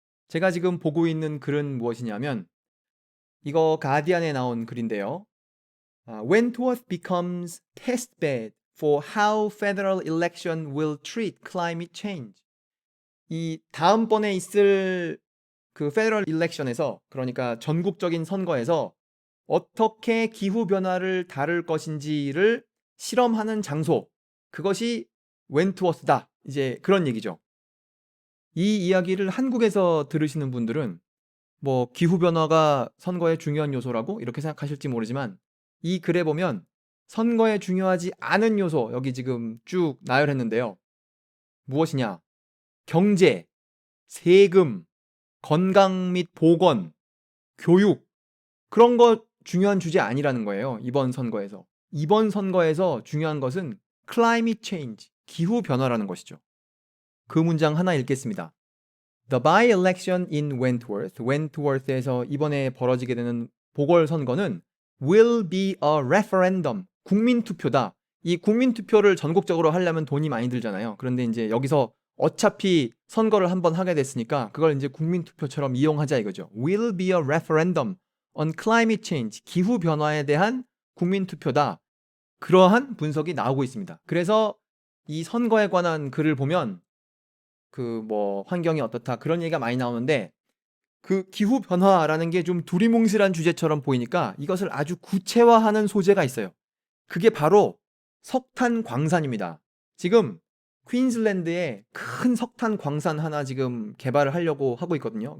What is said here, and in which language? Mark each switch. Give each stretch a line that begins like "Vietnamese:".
Korean: 제가 지금 보고 있는 글은 무엇이냐면 이거 가디안에 나온 글인데요.
English: Wentworth becomes testbed for how federal election will treat climate change.
Korean: 이 다음번에 있을 그 페더럴 일렉션에서, 그러니까 전국적인 선거에서 어떻게 기후변화를 다룰 것인지를 실험하는 장소, 그것이 웬트워스다. 이제 그런 얘기죠. 이 이야기를 한국에서 들으시는 분들은 뭐 기후변화가 선거의 중요한 요소라고 이렇게 생각하실지 모르지만, 이 글에 보면 선거에 중요하지 않은 요소 여기 지금 쭉 나열했는데요. 무엇이냐? 경제, 세금, 건강 및 보건, 교육, 그런 거 중요한 주제 아니라는 거예요. 이번 선거에서. 이번 선거에서 중요한 것은 climate change, 기후 변화라는 것이죠. 그 문장 하나 읽겠습니다.
English: The by-election in Wentworth,
Korean: 웬트워스에서 이번에 벌어지게 되는 보궐선거는
English: will be a referendum,
Korean: 국민투표다. 이 국민투표를 전국적으로 하려면 돈이 많이 들잖아요. 그런데 이제 여기서 어차피 선거를 한번 하게 됐으니까 그걸 이제 국민투표처럼 이용하자 이거죠.
English: Will be a referendum on climate change,
Korean: 기후변화에 대한 국민투표다. 그러한 분석이 나오고 있습니다. 그래서 이 선거에 관한 글을 보면 뭐 환경이 어떻다 그런 얘기가 많이 나오는데, 그 기후 변화라는 게 좀 두리뭉실한 주제처럼 보이니까 이것을 아주 구체화하는 소재가 있어요. 그게 바로 석탄 광산입니다. 지금 퀸즐랜드에 큰 석탄 광산 하나 지금 개발을 하려고 하고 있거든요.